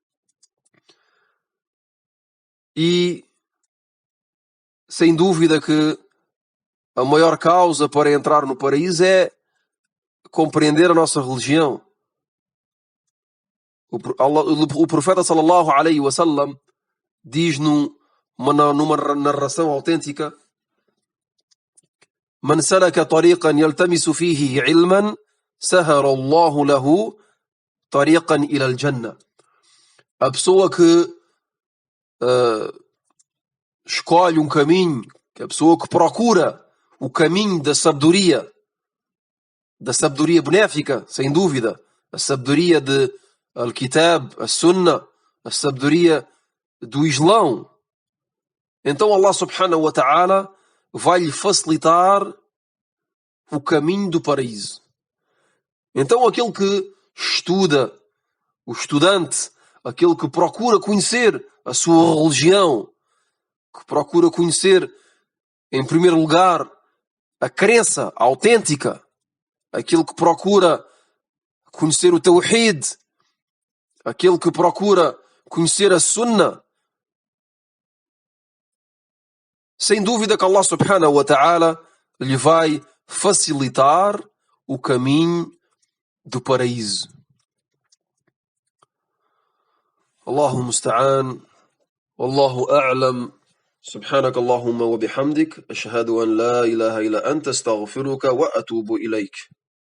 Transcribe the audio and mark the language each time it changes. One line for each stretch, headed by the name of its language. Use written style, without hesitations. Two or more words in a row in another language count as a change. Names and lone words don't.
Portuguese: E sem dúvida que a maior causa para entrar no paraíso é compreender a nossa religião, O profeta
Arabic: صلى الله عليه وسلم
Portuguese: diz numa narração autêntica:
Arabic: من سلك طريقا يلتمس فيه علما سهل الله له طريقا إلى الجنة.
Portuguese: A pessoa que escolhe um caminho, que a pessoa que procura o caminho da sabedoria benéfica, sem dúvida, a sabedoria de Al-Kitab, a Sunnah, a sabedoria do Islão, então
Arabic: الله سبحانه وتعالى
Portuguese: vai-lhe facilitar o caminho do paraíso. Então aquele que estuda, o estudante, aquele que procura conhecer a sua religião, que procura conhecer, em primeiro lugar, a crença autêntica, aquele que procura conhecer o Tawhid, aquele que procura conhecer a Sunnah, sem dúvida que
Arabic: الله سبحانه وتعالى
Portuguese: lhe vai facilitar o caminho do paraíso.
Arabic: الله المستعان، والله أعلم. سبحانك اللهم وبحمدك أشهد أن لا إله إلا أنت أستغفرك وأتوب إليك.